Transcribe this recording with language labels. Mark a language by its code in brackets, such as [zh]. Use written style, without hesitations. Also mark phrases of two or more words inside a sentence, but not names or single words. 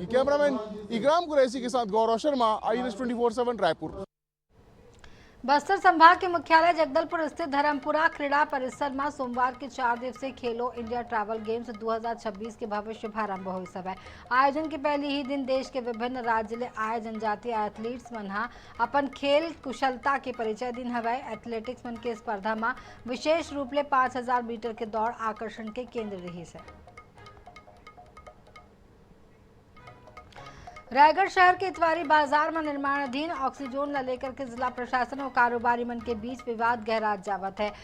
[hne] कैमरामैन इकराम कुरैशी के साथ गौरव शर्मा, INS 24/7 रायपुर। बस्तर संभाग के मुख्यालय जगदलपुर स्थित धर्मपुरा क्रीड़ा परिसर में सोमवार के 4 दिवसीय खेलो इंडिया ट्रैवल गेम्स 2026 के भव्य शुभारंभ हो समय आयोजन के पहले ही दिन देश के विभिन्न राज्य ले आए जनजातीय एथलीट्स मन अपन खेल कुशलता के परिचय दिन हवे। एथलेटिक्स मन के स्पर्धा में विशेष रूप ले 5000 मीटर के दौड़ आकर्षण के केंद्र रही है। रायगढ़ शहर के इतवारी बाजार में निर्माणाधीन ऑक्सीजोन ला लेकर के जिला प्रशासन और कारोबारी मन के बीच विवाद गहरा जावत है।